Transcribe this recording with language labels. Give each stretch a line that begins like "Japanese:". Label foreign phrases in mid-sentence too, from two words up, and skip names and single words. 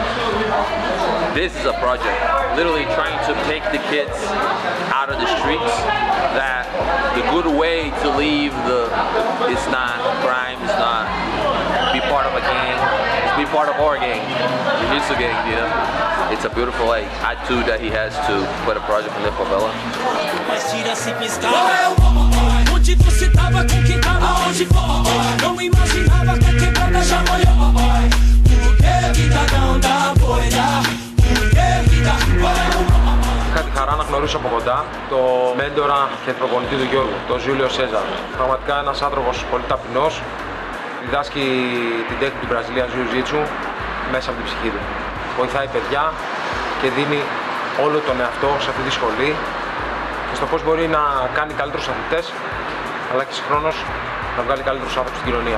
English: This is a project, literally trying to take the kids out of the streets, that the good way to leave it's not crime, it's not be part of a gang, it's be part of our gang, jiu-jitsu gang, you know. It's a beautiful like attitude that he has to put a project in the favela.
Portuguese: Onde você tava, com quem tava, onde foi? Não imaginava que a quebrada já molhou. Por que vida não dá boia? Por que vida
Greek: Είχα τη χαρά να γνωρίσω από κοντά το μέντορα και προπονητή του Γιώργου, τον Ζούλιο Σέζαρ. Πραγματικά ένας άνθρωπος πολύ ταπεινός, διδάσκει την τέχνη του
English: Brazilian Jiu-Jitsu
Greek: μέσα από την ψυχή του. Βοηθάει παιδιά και δίνει όλο τον εαυτό σε αυτή τη σχολή και στο πώς μπορεί να κάνει καλύτερους αθλητές, αλλά και συγχρόνως να βγάλει καλύτερους άνθρωπους στην κοινωνία.